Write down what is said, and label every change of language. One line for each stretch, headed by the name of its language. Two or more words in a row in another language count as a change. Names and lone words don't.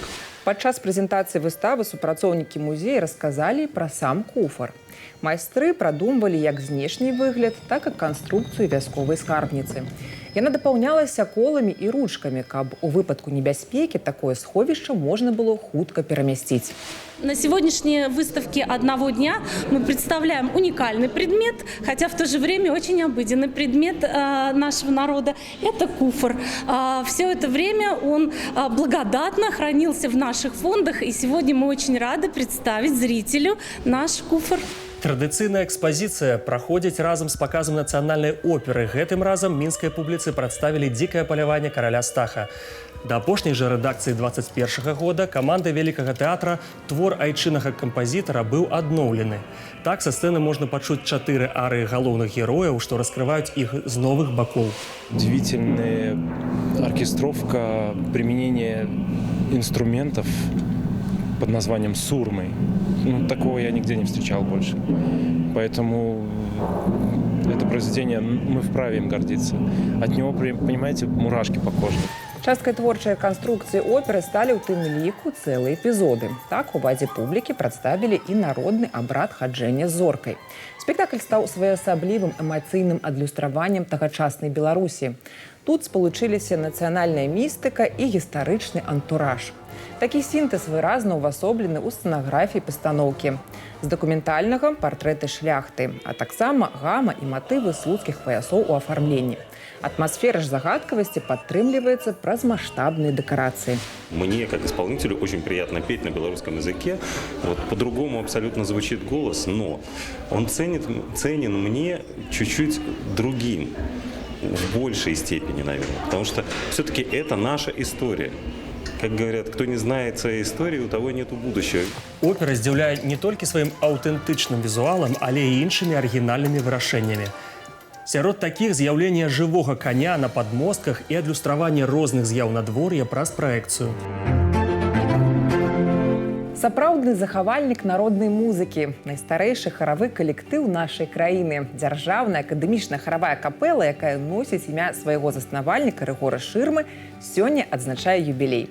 Belarusian: Падчас прэзентацыі выставы супрацоўнікі музея расказалі пра сам куфар. Майстры прадумвалі як знешні выгляд, так і канструкцыю вясковай скарбніцы. Яна дапаўнялася коламі і ручкамі, каб у выпадку небяспекі такое сховішча можна было хутка перамясціць.
Russian: На сегодняшней выставке одного дня мы представляем уникальный предмет, хотя в то же время очень обыденный предмет нашего народа. Это куфр. Все это время он благодатно хранился в наших фондах, и сегодня мы очень рады представить зрителю наш куфр.
Belarusian: Традыцыйная экспазіцыя праходзіць разам з паказам нацыянальнай оперы. Гэтым разам мінскай публіцы прадставілі дзікае паляванне караля Стаха. Да апошняй жа рэдакцыі 21 года камандай Вялікага тэатра твор айчыннага кампазітара быў адноўлены. Так са сцэны можна пачуць 4 арыі галоўных герояў, што раскрываюць іх з новых бакоў. Удивительная оркестровка, применение инструментов под названием сурмы. Такого я нигде не встречал больше. Поэтому это произведение, мы вправе им гордиться. От него, понимаете, мурашки по коже. Часткай творчай канструкцыі оперы сталі ў тым ліку цэлыя эпізоды. Так увазе публікі прадставілі і народны абрад хаджэння з зоркай. Спектакль стаў своеасаблівым эмацыйным адлюстраваннем тагачаснай Беларусі. Тут спалучыліся нацыянальная містыка і гістарычны антураж. Такі сінтэз выразна ўвасоблены ў сцэнаграфіі пастаноўкі. З дакументальнага партрэты шляхты, а таксама гама і матывы слуцкіх паясоў у афармленні. Атмосфера ж загадкавасці падтрымліваецца праз маштабныя дэкарацыі.
Russian: Мне, как исполнителю, очень приятно петь на белорусском языке. Вот по-другому абсолютно звучит голос, но он ценен мне чуть-чуть другим, в большей степени, наверное. Потому что все-таки это наша история. Как говорят, кто не знает своей истории, у того нету будущего.
Belarusian: Опера здзіўляе не толькі сваім аўтэнтычным візуалам, але і іншымі арыгінальнымі вырашэннямі. Сярод такіх з'яўлення жывога коня на падмостках і адлюстраванне розных з'яў надвор'я праз праекцыю. Сапраўдны захавальнік народнай музыкі, найстарэйшы харавы калектыў нашай краіны, дзяржаўная акадэмічная харавая капэла, якая носіць імя свайго заснавальніка Рыгора Шырмы, сёння адзначае юбілей.